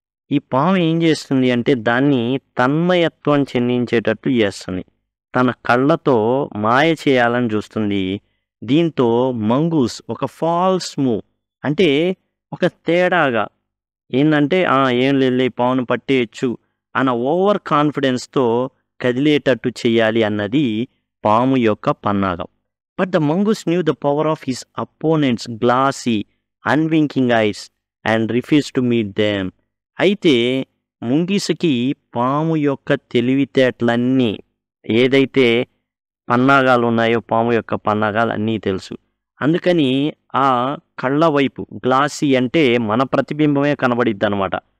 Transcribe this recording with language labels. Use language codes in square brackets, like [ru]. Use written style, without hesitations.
[te] ఈ పాము ఏం చేస్తుంది అంటే దాన్ని తన్మయత్వం చెందించేటట్టు చేస్తుంది, తన కళ్ళతో మాయ చేయాలని చూస్తుంది. దీంతో మంగూస్ ఒక ఫాల్స్ మూవ్ అంటే ఒక తేడాగా ఏంటంటే ఏం లేదు పావును పట్టేయచ్చు అన్న ఓవర్ కాన్ఫిడెన్స్తో కదిలేటట్టు చేయాలి అన్నది పాము యొక్క పన్నాగం. [en] But the mongoose knew the power of his opponent's glassy, unwinking eyes and refused to meet them. [te] అయితే ముంగిసకి పాము యొక్క తెలివితేటలన్నీ ఏదైతే పన్నాగాలు ఉన్నాయో పాము యొక్క పన్నాగాలు అన్నీ తెలుసు. అందుకని ఆ కళ్ళ వైపు గ్లాసీ అంటే మన ప్రతిబింబమే కనబడిద్ది అనమాట.